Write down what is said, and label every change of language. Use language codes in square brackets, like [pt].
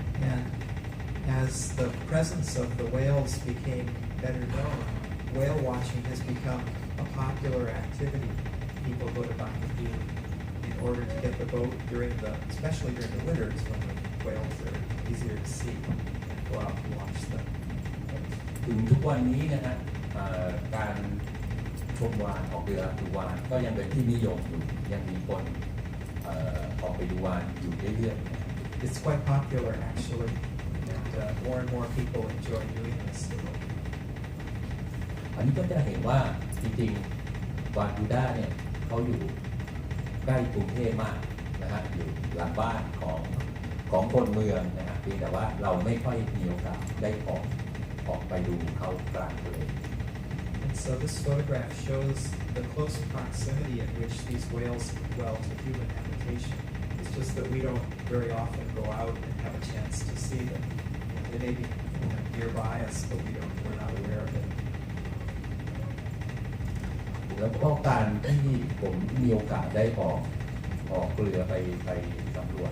[en] And as the presence of the whales became better known, whale watching has become a popular activity. People go to Bangkok in order to get the boat especially during the winters when the whales are easier to see, and go out and watch them. [th] ถึงทุกวันนี้นะฮะการชมวาฬออกเรือดูวาฬก็ยังเป็นที่นิยมอยู่ยังมีคนออกไปดูวาฬอยู่เรื่อยๆ [en] It's quite popular actually, and more and more people enjoy doing this. [th] อันนี้ก็จะเห็นว่าจริงๆวานบูด้าเนี่ยเขาอยู่ใกล้กรุงเทพมากนะฮะอยู่หลังบ้านของคนเมืองนะฮะเพียงแต่ว่าเราไม่ค่อยมีโอกาสได้ออกไปดูเขากลางทะเล [en] And so this photograph shows the close proximity at which these whales dwell to human habitation. It's just that we don't very often go out and have a chance to see them. They may be nearby us, but we're not aware of it. [th] แล้วก็การที่ผมมีโอกาสได้ออกเรือไปสำรวจ